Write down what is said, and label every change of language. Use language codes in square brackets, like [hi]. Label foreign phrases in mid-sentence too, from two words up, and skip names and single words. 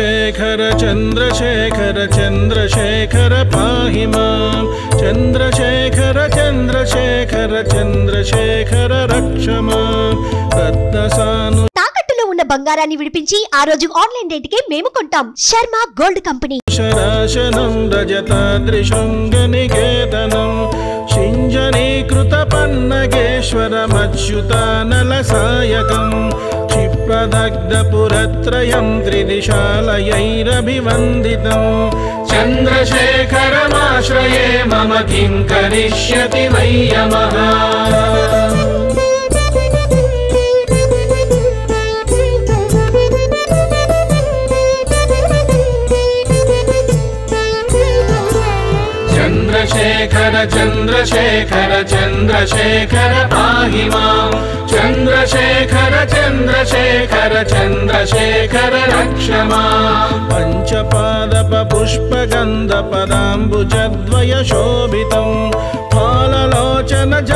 [sa] चन्द्रशेखर चन्द्रशेखर चन्द्रशेखर पाहि मां चन्द्रशेखर चन्द्रशेखर चन्द्रशेखर रक्ष मां रत्नसानु [te] తాకట్టులో ఉన్న బంగారాన్ని విడిపించి ఆ రోజు ఆన్లైన్ రేటుకే మేము కొంటాం శర్మ గోల్డ్ కంపెనీ [sa] శరాశనం రజతాద్రిశృంగనికేతనం సింజనీకృత పన్నగేశ్వరమచ్యుతానలసాయకం क्षिप्रदग्धपुरत्रयं त्रिदिशालयैरभिवन्दितं चन्द्रशेखरमाश्रये मम किं करिष्यति वै यमः चन्द्रशेखर चन्द्रशेखर चन्द्रशेखर पाहि मां चन्द्रशेखर चन्द्रशेखर चन्द्रशेखर रक्ष मां पञ्चपादपपुष्पगन्धपदाम्बुजद्वयशोभितं फाललोचन